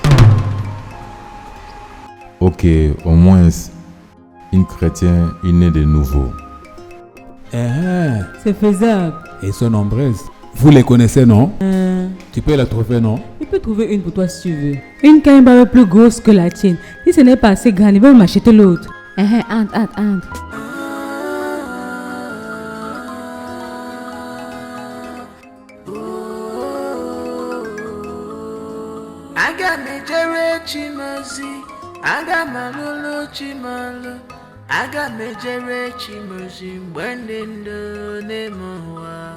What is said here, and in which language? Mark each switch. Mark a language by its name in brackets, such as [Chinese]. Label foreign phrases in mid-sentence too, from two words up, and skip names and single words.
[French] Ok, au moins, une chrétienne est née de nouveau. C'est faisable. Elles sont nombreuses. Vous les connaissez, non? Tu peux la trouver, non? Je peux trouver une pour toi si tu veux. Une caïmba plus grosse que la tienne. Si ce n'est pas assez grand, il va m'acheter l'autre. Entre. [Igbo] Aga mejere Chimozi, aga malulu Chimalo, aga mejere Chimozi, mgbe ndụ n'ime ụwa.